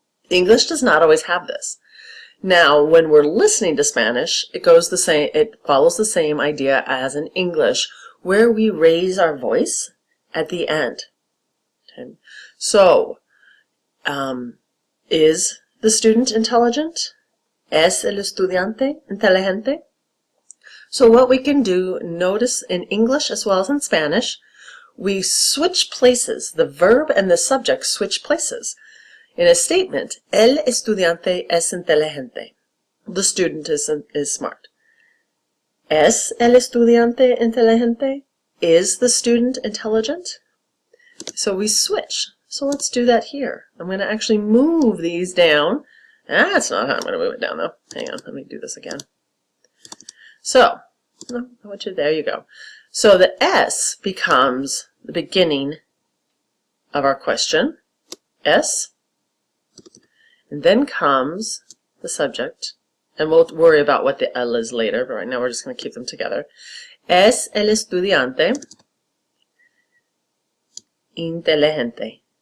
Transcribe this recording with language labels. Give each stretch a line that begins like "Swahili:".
English: English does not always have this. Now, when we're listening to Spanish, it follows the same idea as in English, where we raise our voice at the end. Okay. So, is the student intelligent?
Spanish: ¿Es el estudiante inteligente?
English: So what we can do, notice in English as well as in Spanish, we switch places. The verb and the subject switch places. In a statement,
Spanish: el estudiante es inteligente.
English: The student is smart.
Spanish: ¿Es el estudiante inteligente?
English: Is the student intelligent? So we switch. So let's do that here. I'm going to actually move these down. That's not how I'm going to move it down, though. Hang on, let me do this again. So, there you go. So the S becomes the beginning of our question, S, and then comes the subject, and we'll worry about what the L is later, but right now we're just going to keep them together.
Spanish: Es el estudiante inteligente?